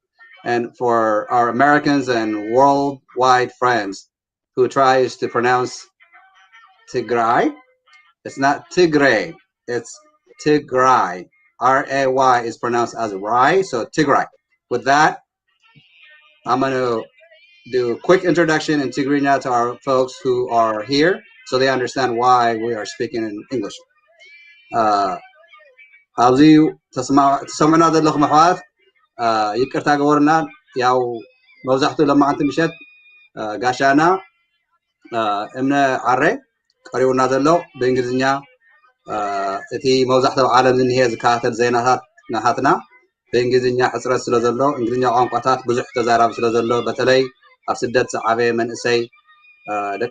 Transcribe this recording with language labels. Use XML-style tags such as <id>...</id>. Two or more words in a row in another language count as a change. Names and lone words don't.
<en>And for our Americans and worldwide friends who tries to pronounce Tigray, it's not Tigray, it's Tigray. R-A-Y is pronounced as Rai, so Tigray. With that, I'm going to do a quick introduction in Tigrinya to our folks who are here so they understand why we are speaking in English.</en> <ti>ኣብዚ ተሰማዕና ዘለኹም ኣሕዋት ይቅርታ ገበሩና ያው መብዛሕትኡ ለማዓንቲ ምሸት ጋሻና እምነ ዓረ ቀሪቡና ዘሎ ብእንግሊዝኛ እቲ መብዛሕትኡ ዓለም ዝኒሄ ዝከታተል ዜናታት ናሃትና ብእንግሊዝኛ ሕፅረት ስለ ዘሎ እንግሊዝኛ ቋንቋታት ብዙሕ ተዛራቢ ስለ ዘሎ በተለይ ኣብ ስደት ዝዓበየ መንእሰይ ደቂ</ti>